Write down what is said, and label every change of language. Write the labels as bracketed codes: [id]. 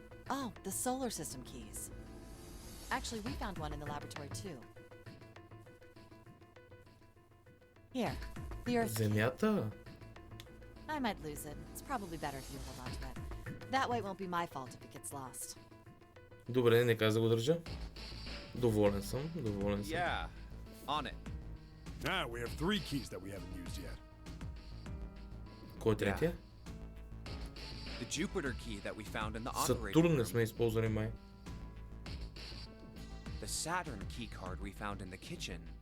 [en] Oh, the solar system keys. Actually, we found one in the laboratory too. Here, the Earth key. [bg] Земята? [en] I might lose it. It's probably better if you hold on to it. That way it won't be my fault if it gets lost. [bg] Добре, нека аз да го държа. Доволен съм, доволен съм. [en] Yeah. On it. Now we have 3 keys that we haven't used yet. [bg] Кой е третия? [en] The Jupiter key that we found in the operating [bg] Сатурн не [en] room. [bg] сме използвали май. [en] The Saturn key card we found in the kitchen.